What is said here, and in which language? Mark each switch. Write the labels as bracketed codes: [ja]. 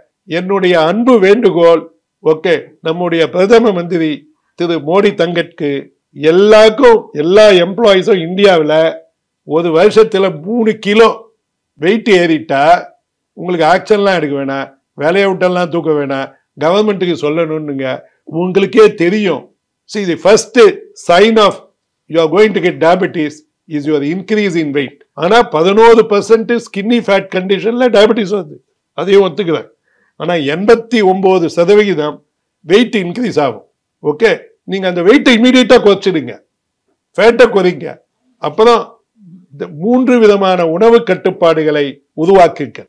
[ta] என்னுடைய அன்பு வேண்டுகோள், ஓகே, நம்முடைய பிரதம மந்திரி திரு மோடி தங்கட்கு, எல்லாருக்கும், எல்லா எம்ப்ளாயீஸும் இந்தியாவில் ஒரு வருஷத்துல 3 கிலோ வெயிட் ஏறிட்டா உங்களுக்கு ஆக்ஷன்லாம் எடுக்க வேணாம், வேலையை விட்டெல்லாம் தூக்க வேணாம், கவர்மெண்ட்டுக்கு சொல்லணும்னுங்க. உங்களுக்கே தெரியும். [en] See, the first sign of you are going to get diabetes is your increase in weight. [ta] ஆனா 11% skinny fat conditionல டயபெட்டிஸ் வருது, அதையும் ஒத்துக்கிறேன். ஆனா 89% வெயிட் இன்க்ரீஸ் ஆகும். ஓகே, நீங்க அந்த வெயிட்டை இமீடியட்டா குறைச்சிடுங்க, ஃபேட்டை குறைங்க. அப்புறம் 3 விதமான உணவு கட்டுப்பாடுகளை உருவாக்குங்க.